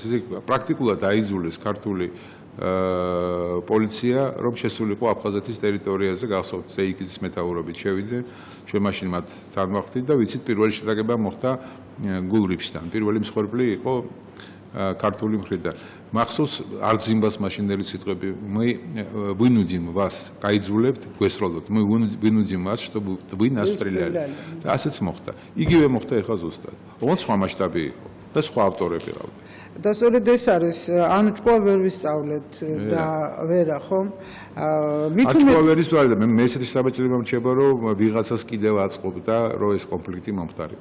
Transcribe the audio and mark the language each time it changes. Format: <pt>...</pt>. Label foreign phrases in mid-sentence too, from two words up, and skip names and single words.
<ka>ესე პრაქტიკულად დაიძულეს ქართული პოლიცია, რომ შესულიყო აფხაზეთის ტერიტორიაზე, გახსოვთ ზეიკიძის მეთაურობით შევიდნენ, ჩვენ მაშინ მათ თან ვახდით და ვიცით პირველი შეტაკება მოხდა გულრიფშთან. პირველი მსხვერპლი იყო ქართული მხრიდან. მახსოვს არძიმბას მაშინდელი სიტყვები,</ka> <ru>мы вынудим вас,</ru> <ka>გაიძულებთ, გვესროლოთ,</ka> <ru>мы вынудим вас, чтобы вы нас стреляли.</ru> <ka>და ასეც მოხდა. იგივე მოხდა ეხლა ზუსტად. ოღონდ სხვა მასშტაბი იყო და სხვა ავტორები ყავდა. და სწორედ ეს არის, ანუ ჭკუა ვერ ვისწავლეთ და ვერა ხომ? ჭკუა ვერ ვისწავლეთ, მე ესეთი საბეჭდილება მრჩება, რომ ვიღაცას კიდევ აწყობდა, რომ ეს კონფლიქტი მომხდარიყო.</ka>